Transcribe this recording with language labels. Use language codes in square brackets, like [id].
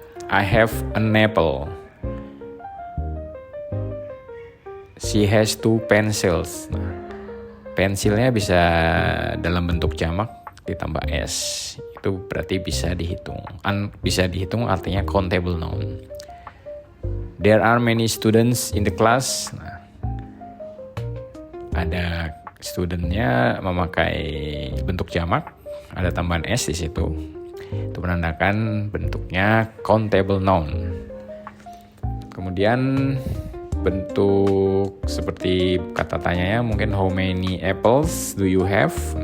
[en] I have an apple. She has 2 pencils. [id] Nah, pensilnya bisa dalam bentuk jamak ditambah s. Itu berarti bisa dihitung. Bisa dihitung artinya countable noun. [en] There are many students in the class. [id] Nah, ada studentnya memakai bentuk jamak, ada tambahan s di situ. Itu menandakan bentuknya countable noun. Kemudian bentuk seperti kata tanyanya mungkin [en] how many apples do you have?